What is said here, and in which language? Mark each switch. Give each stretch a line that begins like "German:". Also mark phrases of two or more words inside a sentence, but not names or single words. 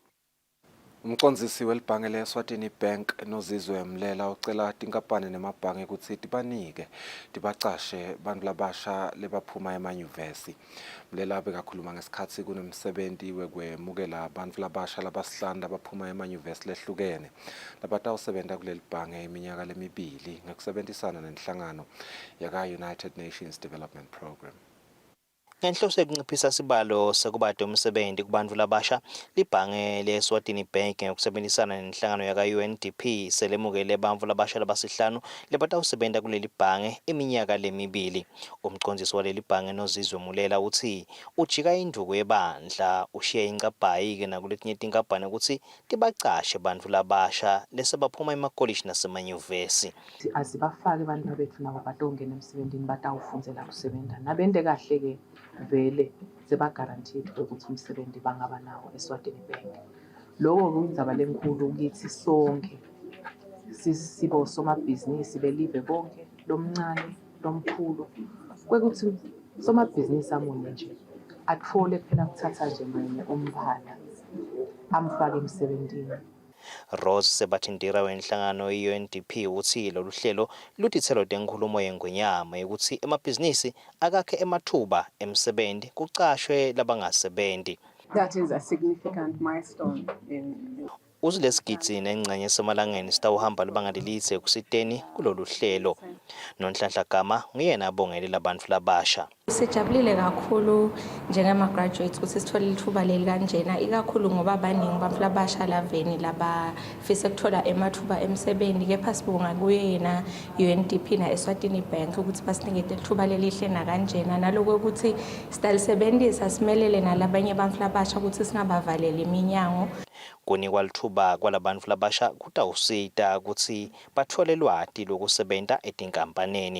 Swati: Umcondzisi welibhange leSwatini Bank Nozizwe Mlela ucela tinkampani nemabhange kutsi tibacashe bantfu labasha lebaphuma emanyuvesi. Mlela bekakhuluma ngesikhatsi kunemsebenti wekwemukela bantfu labasha labasihlanu labaphuma emanyuvesi lehlukene labatawusebenta kuleli bhange iminyaka lemibili ngekusebentisana nenhlangano yaka-United Nations Development Program. Ngenhloso yokunciphisa isibalo sekubade umsebenzi kubantu labasha, libhange leSwatini Bank ngokusebenzisana nenhlangano yaka-UNDP selemukele abantu labasha labasihlanu lebatawusebenta kuleli bhange iminyaka lemibili. Umcondzisi waleli bhange Nozizwe Mulela uthi ujika induku yebandla ushiya ingcabhayi-ke nakuletinye tinkampani ukuthi tibacashe bantu labasha lesebaphuma emakolishi nasemanyuvesi. Asibafake abantu bethu nabo batongena emsebenzini batawufundzela kusebenza nabente kahle-ke vele seba-guaranteed ukuthi umsebenzi bangaba nawo Eswatini Bank. Lokho kuyindzaba lenkulu kithi sonke sibe osomabhizinisi belive bonke, lomncane lomkhulu, kwekuthi somabhizinisi amunye nje atfole phela kuthatha nje munye umbala amfake emsebentini. Rose Sebatindira wenhlangano i-UNDP uthi lolu hlelo luthithelo tenkulumo yengwenyama yokuthi emabhizinisi akakhe emathuba emsebenzi kucashwe labangasebenzi.
English: That is a significant milestone
Swati: Uzilesigidzi nengxenye esemalangeni sitawuhamba libanga lelidze ekusiteni kulolu hlelo. Nonhlanhla Gama nguyena abongele labantu labasha. Sijabulile kakhulu njengama-graduates ukuthi sithole lithuba leli kanjena, ikakhulu ngoba abaningi abantu labasha laveni labafisa ukuthola emathuba emsebenzi, kepha sibonga kuyena UNDP na Eswatini Bank ukuthi basinike lithuba lelihle nakanjena, naloko ukuthi sitalisebenzisa simelele nalabanye abantu labasha ukuthi singabavaleli iminyango. Kunikwa lithuba kwalabantu labasha kutawusita ukuthi bathole lwati lokusebenta etinkampaneni.